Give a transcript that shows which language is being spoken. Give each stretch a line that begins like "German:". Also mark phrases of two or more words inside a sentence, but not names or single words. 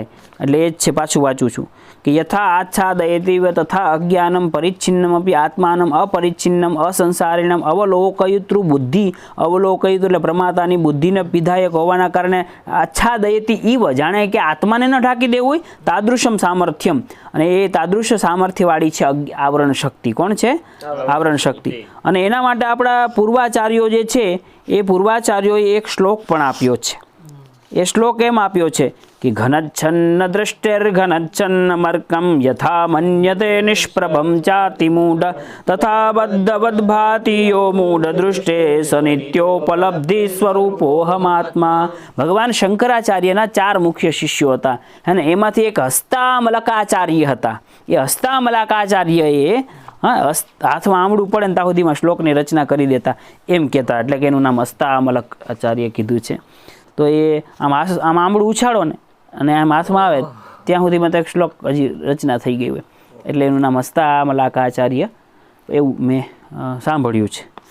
Gujarati: એટલે એ જ છે, પાછું વાંચું છું કે
Sanskrit: યથા આચ્છાદયતિ તથા અજ્ઞાનમ પરિચ્છિન્નમપી આત્માનમ અપરિચ્છિન્નમ અસંસારિણમ અવલોકયિતૃ બુદ્ધિ,
Gujarati: અવલોકયિત એટલે પ્રમાતાની બુદ્ધિને વિધાયક હોવાના કારણે
Sanskrit: આચ્છાદયતિ ઈવ,
Gujarati: જાણે કે આત્માને ન ઢાંકી દેવું હોય,
Sanskrit: તાદૃશમ સામર્થ્યમ,
Gujarati: અને એ તાદૃશ સામર્થ્યવાળી છે આવરણ શક્તિ। કોણ છે? આવરણ શક્તિ। અને એના માટે આપણા પૂર્વાચાર્યો જે છે એ પૂર્વાચાર્યોએ એક શ્લોક પણ આપ્યો છે। એ શ્લોક એમ આપ્યો છે
Sanskrit: कि घनच्छन्न दृष्टिर्घनच्छन्न मर्कं यथा मन्यते निष्प्रभं चाति मूढ तथा बद्धवद्भाति यो मूढ दृष्टे स नित्योपलब्धि स्वरूपोऽहमात्मा।
Gujarati: ભગવાન શંકરાચાર્યના 4 મુખ્ય શિષ્યો હતા, હૈ ને, એમાંથી એક હસ્તામલકાચાર્ય હતા। એ હસ્તામલકાચાર્યએ હાથ માં આમડૂ પડે ને ત્યાં સુધીમાં શ્લોકની રચના કરી દેતા એમ કહેતા, એટલે કે એનું નામ હસ્તામલક આચાર્ય કીધું છે। તો એ આમ આમળું ઉછાળો ને અને આમ હાથમાં આવે ત્યાં સુધીમાં તો એક શ્લોક હજી રચના થઈ ગઈ હોય, એટલે એનું નામ હસ્તામલકાચાર્ય, એવું મેં સાંભળ્યું છે।